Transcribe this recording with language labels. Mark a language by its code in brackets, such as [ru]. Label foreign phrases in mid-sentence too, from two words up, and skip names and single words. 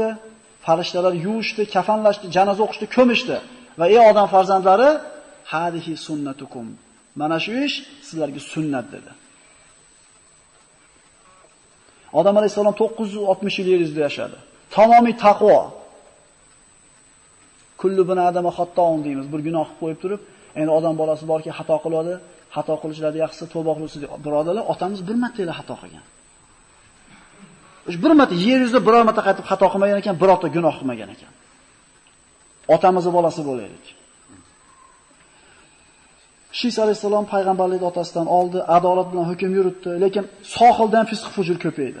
[uz] Farishtalar yuvishdi, kafanlashdi, janoza o'qishdi, ko'mishdi va ey odam farzandlari, [ar] هذه سنتكم. [uz] Mana shu ish sizlarga sunnat dedi. Odam alayhisalom 960 yil yer yuzida yashadi. Tamomiy taqvo. [ar] كل بني آدم خطاء [uz] deymiz. Bir gunoh qilib qo'yib turib, endi odam bolasi borki xato qiladi, xato qilishlarida yaxshisi tavba qiluvchi birodarlar, otamiz bir marta xato qilgan. Bir marta yer yuzida biror marta qaytib xato qilmagan ekan, birorta gunoh qilmagan ekan. Otamizning bolasi bo'laylik. Shis alayhisalom payg'ambarlik otasidan oldi, adolat bilan hukm yuritdi, lekin sohildan fisq fujur ko'paydi.